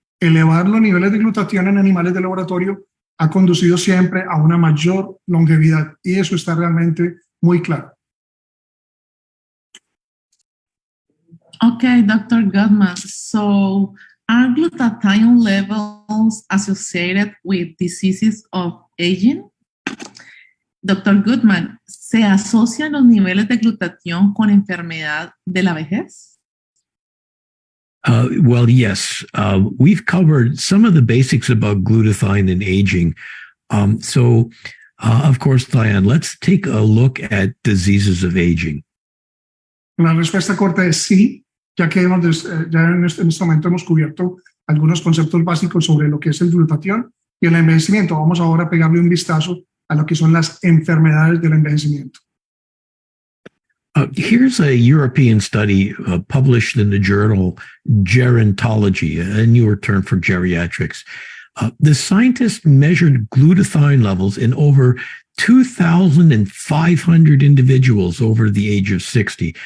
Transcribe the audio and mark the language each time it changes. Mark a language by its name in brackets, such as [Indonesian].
[Spanish] Elevar los niveles de glutatión en animales de laboratorio ha conducido siempre a una mayor longevidad y eso está realmente muy claro. [English] Okay, Dr. Gutman. So, are glutathione levels associated with diseases of aging? [Spanish] Dr. Gutman, ¿se asocian los niveles de glutatión con enfermedad de la vejez? [English] Well, yes. We've covered some of the basics about glutathione and aging. Of course, Diane, let's take a look at diseases of aging. [Spanish] La respuesta corta es sí, ya que en este momento hemos cubierto algunos conceptos básicos sobre lo que es el glutatión y el envejecimiento. Vamos ahora a pegarle un vistazo a lo que son las enfermedades del envejecimiento. [English] Here's a European study published in the journal Gerontology, a newer term for geriatrics. The scientists measured glutathione levels in over 2,500 individuals over the age of 60.